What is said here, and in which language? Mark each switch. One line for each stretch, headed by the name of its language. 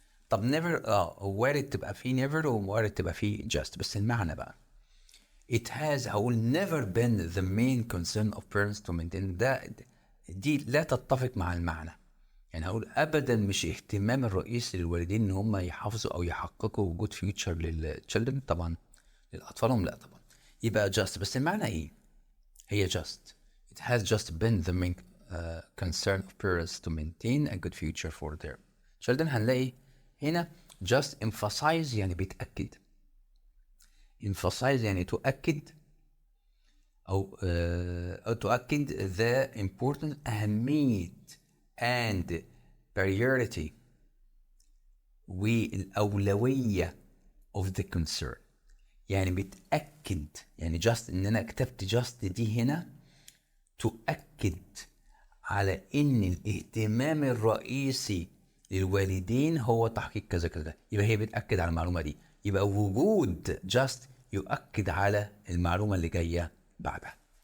Arabic: طب never وارد تبقى في never ووارد تبقى في just، بس المعنى بقى it has هقول
English: never been the main concern of parents to maintain.
Arabic: دي لا تتفق مع المعنى. يعني هقول ابدا مش اهتمام الرئيسي للوالدين ان هم يحافظوا او يحققوا وجود فيوتشر للتشيلدرن طبعا، لاطفالهم لا طبعا. يبقى just، بس المعنى ايه؟ هي just.
English: It has just been the main concern of parents to maintain a good future for their children.
Arabic: هنلاقي هنا just emphasize يعني بيتأكد. emphasize يعني تؤكد أو تؤكد
English: the importance
Arabic: أهمية and priority والأولوية
English: of the concern.
Arabic: يعني بتأكد، يعني just إن أنا كتبت just دي هنا تؤكد على إن الاهتمام الرئيسي للوالدين هو تحقيق كذا كذا. يبقى هي بتأكد على المعلومة دي، يبقى وجود just يؤكد على المعلومة اللي جاية بعدها.